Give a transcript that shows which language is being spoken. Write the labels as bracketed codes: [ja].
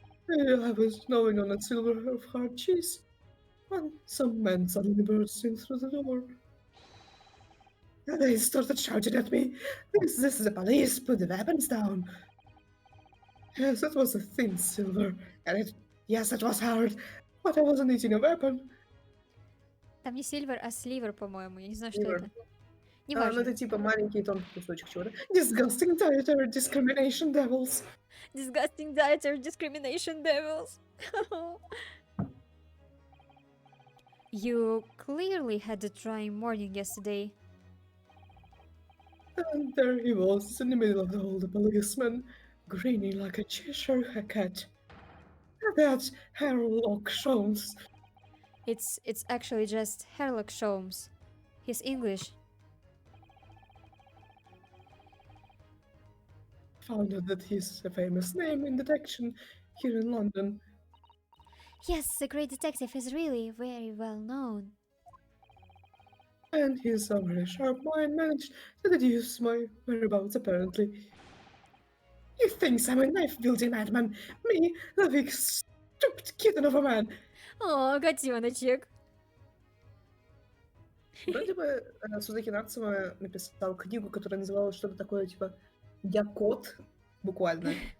[en] I was gnawing on a silver of hard cheese when some men suddenly burst in through the door. They started shouting at me, this is the police, put the weapons down. Yes, it was a thin silver, and it was hard, but I wasn't eating a weapon. [ru] Там не сильвер, а сливер, по-моему. Я не знаю, что [en] Silver. [ru] это. Ну Неважно. это типа маленький тонкий кусочек чего-то. [en] Disgusting dietary discrimination devils. Disgusting dietary discrimination devils. You clearly had a trying morning yesterday. And there he was, in the middle of all the policemen, grinning like a Cheshire cat. That's Herlock Sholmes. It's actually just Herlock Sholmes. He's English. Found out that he's a famous name in detection here in London. Yes, the great detective is really very well known. And his very sharp mind managed to deduce my whereabouts, apparently. He thinks I'm a knife-wielding madman. Me, the big stupid kitten of a man. [ru] О, котеночек. Вроде бы Сосеки Натсуме написал книгу, которая называлась что-то такое, типа «Я кот», буквально.